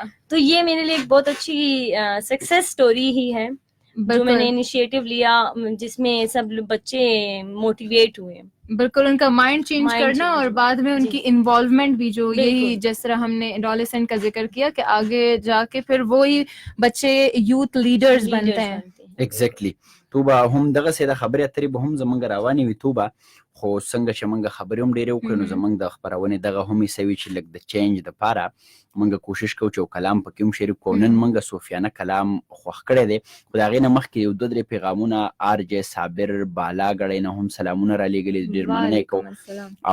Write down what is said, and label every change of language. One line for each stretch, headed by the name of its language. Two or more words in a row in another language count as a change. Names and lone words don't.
Urdu: تو یہ میرے لیے ایک بہت اچھی
English: success story
Urdu: ہی ہے جو میں نے انیشیٹو لیا، جس میں سب بچے موٹیویٹ ہوئے. بالکل ان کا
English: mind change
Urdu: کرنا اور بعد میں ان کی انوالومنٹ بھی، جو یہی جس طرح ہم نے ایڈولسنٹ کا ذکر کیا کہ آگے جا کے پھر وہی بچے
English: youth leaders
Urdu: بنتے ہیں. ایگزیکٹلی.
Pashto: توبه هم دغه سي د خبرې اترې به هم زمونږ روانې وي توبه خو څنګه چې موږ خبرې هم ډېرې وکړو نو زمونږ د خپرونې دغه هم حصه وي چې لږ د چینج دپاره موږ کوشش کوو چې یو کلام پکې هم شریک کړو. نن موږ صوفیانه کلام خوښ کړی دی خو د هغې نه مخکې یو 2-3 پیغامونه آر جی صابر بالا ګړی نه هم سلامونه رالیږلي دي، ډېر مننه یې کوو.